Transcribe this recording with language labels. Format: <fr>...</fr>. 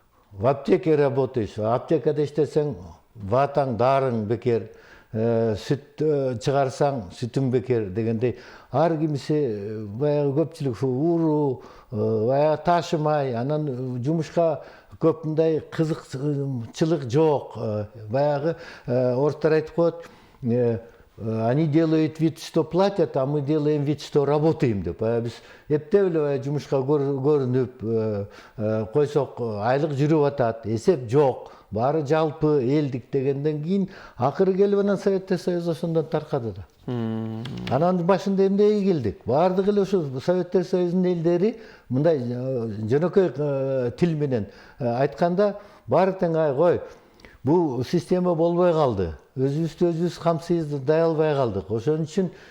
<ru>В аптеке работаешь,</ru> <ky>аптекада иштесең, ватаң, дарың бекер, сүт чыгарсаң, сүтүң бекер дегендей, ар кимиси баягы көпчүлүк ууруу, баягы ташымай, анан жумушка көп мындай кызыкчылык жок. Баягы орустар айтып коет,</ky> <ru>они делают вид, что платят, а мы делаем вид, что работаем</ru> <ky>деп. Биз эптеп эле жумушка көрүнүп койсок, айлык жүрүп атат, эсеп жок. Баары жалпы элдик дегенден кийин акыры келип анан Советтер Союзу ошондон таркады да. Анан башында эмнеге келдик? Баардыгы эле ошо Советтер Союзунун элдери мындай жөнөкөй тил менен айтканда баары тең кой, бул система болбой калды. Өзүбүздү өзүбүз камсыздай албай калдык. Ошон үчүн</ky>